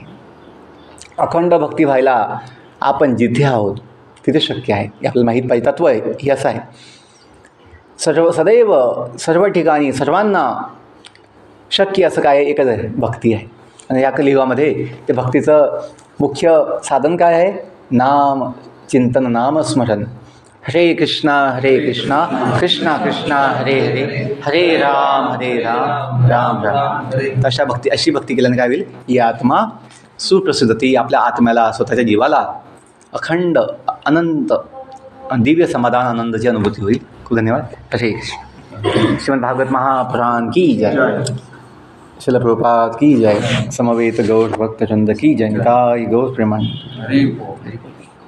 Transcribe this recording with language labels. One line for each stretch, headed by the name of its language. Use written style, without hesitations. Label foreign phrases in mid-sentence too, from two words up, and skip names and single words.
Marathi: अखंड भक्ती व्हायला आपण जिथे आहोत तिथे शक्य आहे, हे आपल्याला माहीत पाहिजे. तत्व आहे हे असं आहे. सदैव सर्व ठिकाणी सर्वांना शक्य असं काय? एकच आहे, भक्ती आहे. आणि या कलियुगामध्ये ते भक्तीचं मुख्य साधन काय आहे? नाम चिंतन, नामस्मरण.
Sanskrit: हरे कृष्णा कृष्णा कृष्णा हरे हरे, हरे राम राम राम.
Marathi: अशा भक्ती, अशी भक्ती केल्याने काय होईल? ही आत्मा सुप्रसिद्धी. आपल्या आत्म्याला, स्वतःच्या जीवाला अखंड अनंत दिव्य समाधान, आनंदाची अनुभूती होईल. खूप धन्यवाद. हरे कृष्ण.
Hindi: श्रीमद् भागवत महापुराण की जय. शिल प्रभुपाद की जय. समवेत गौर भक्तचंद की जय. निताई गौर प्रेमानंद.